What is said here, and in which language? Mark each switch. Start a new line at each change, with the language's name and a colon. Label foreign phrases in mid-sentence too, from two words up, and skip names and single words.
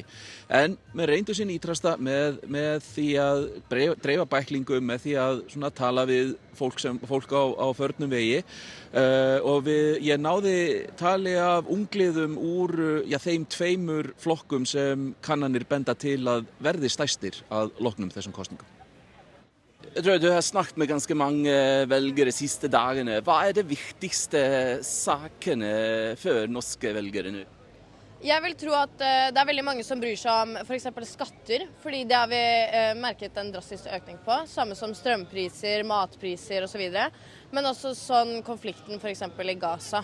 Icelandic: En með reyndu sinn ítrasta með því að dreifa bæklingum, með því að svona tala við fólk á förnum vegi, og ég náði tali af ungliðum úr þeim tveimur flokkum sem kannanir benda til að verði stærstir að loknum þessum kostningum.
Norwegian: Jeg tror du har snakket med ganske mange velgere de siste dagene. Hva det viktigste sakene for norske velgere nå? Jeg vil tro at det veldig mange som bryr seg om for eksempel skatter, fordi det har vi merket en drastisk økning på, samme som strømpriser, matpriser og så videre, men også sånn konflikten for eksempel i Gaza.